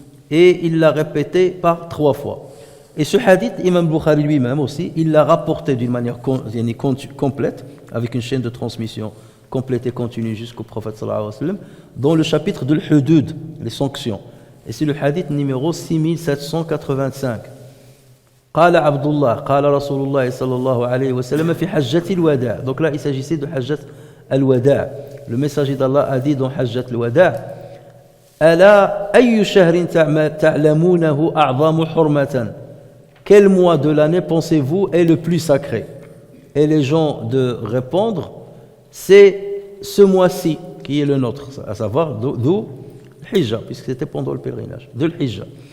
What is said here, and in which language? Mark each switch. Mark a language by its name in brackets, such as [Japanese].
[French] Et il l'a répété par 3 fois. Et ce hadith, Imam Bukhari lui-même aussi, il l'a rapporté d'une manière complète, avec une chaîne de transmission complète et continue jusqu'au prophète sallallahu alayhi wa sallam, dans le chapitre de l'Hudud, les sanctions. Et c'est le hadith numéro 6785. [Arabic] قال عبد الله قال رسول الله صلى الله عليه وسلم في حجة الوداع. [French] Donc là, il s'agissait de Hajjat al-Wada'. Le messager d'Allah a dit dans Hajjat al-Wada' [Arabic] ألا أي شهر تعلمونه أعظم حرمة. [French] Quel mois de l'année pensez-vous est le plus sacré? Et les gens de répondre, c'est ce mois-ci qui est le nôtre, à savoir Dhul Hijja, puisque c'était pendant le pèlerinage, Dhul Hijja.